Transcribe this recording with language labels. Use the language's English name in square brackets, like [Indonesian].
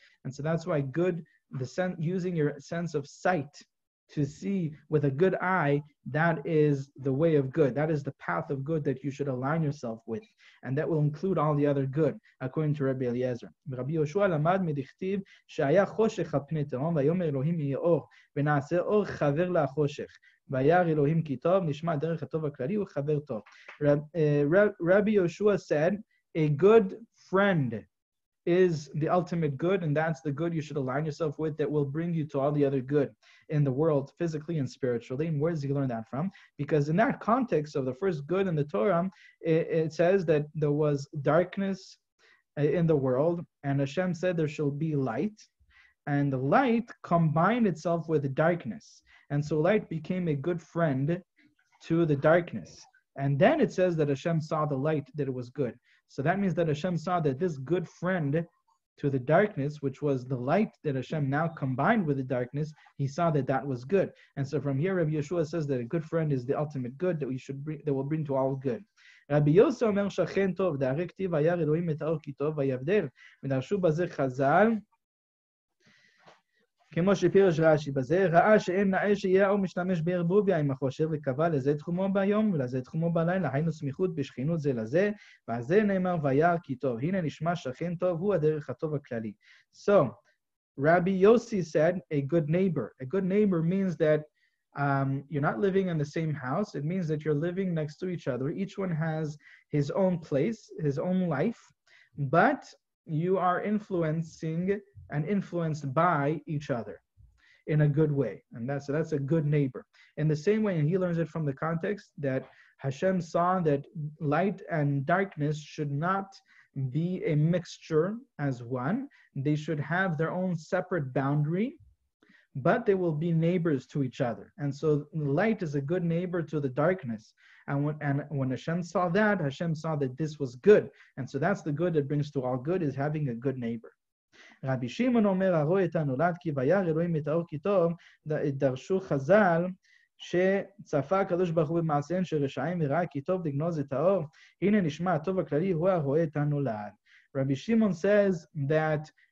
[English] And so that's why good, using your sense of sight to see with a good eye, that is the way of good. That is the path of good that you should align yourself with. And that will include all the other good, according to Rabbi Eliezer. [Hebrew] Rabbi Yoshua למד מדכתיב שהיה חושך על פני תהום ויאמר אלוהים יהיה אור ונעשה אור חבר לחושך. וירא אלוהים כי טוב נשמע דרך הטוב הכללי הוא חבר טוב. [English] Rabbi Yoshua said, a good friend is the ultimate good, and that's the good you should align yourself with that will bring you to all the other good in the world, physically and spiritually. And where does he learn that from? Because in that context of the first good in the Torah, it says that there was darkness in the world, and Hashem said there shall be light, and the light combined itself with the darkness. And so light became a good friend to the darkness. And then it says that Hashem saw the light, that it was good. So that means that Hashem saw that this good friend to the darkness, which was the light that Hashem now combined with the darkness, he saw that that was good. And so from here, Rabbi Yeshua says that a good friend is the ultimate good that we should bring, that will bring to all good. [Hebrew] Rabbi Yosef Omer Shachen Tov, דהרי כתיב וירא אלוהים את האור כי טוב ויבדל, ודרשו בזה חז"ל, כמו שפירש רש"י בזה, ראה שאין נאה שיהיה האור משתמש בערבוביה עם החושך, וקבע לזה תחומו ביום ולזה תחומו בלילה, היינו סמיכות בשכנות זה לזה, ועל זה נאמר וירא כי טוב. הנה נשמע שכן טוב, הוא הדרך הטוב הכללי. [English] So, Rabbi Yossi said, a good neighbor. A good neighbor means that you're not living in the same house. It means that you're living next to each other. Each one has his own place, his own life, but you are influencing and influenced by each other in a good way. And that's a good neighbor. In the same way, and he learns it from the context that Hashem saw that light and darkness should not be a mixture as one. They should have their own separate boundary, but they will be neighbors to each other. And so light is a good neighbor to the darkness. And when Hashem saw that, Hashem saw that this was good. And so that's the good that brings to all good, is having a good neighbor. [Hebrew] רבי שמעון אומר, הרואה את הנולד כי וירא אלוהים את האור כי טוב, דרשו חז"ל שצפה הקדוש ברוך הוא במעשיהם של רשעים וראה כי טוב לגנוז את האור, הנה נשמע הטוב הכללי הוא הרואה את הנולד. [English] Rabbi Shimon says that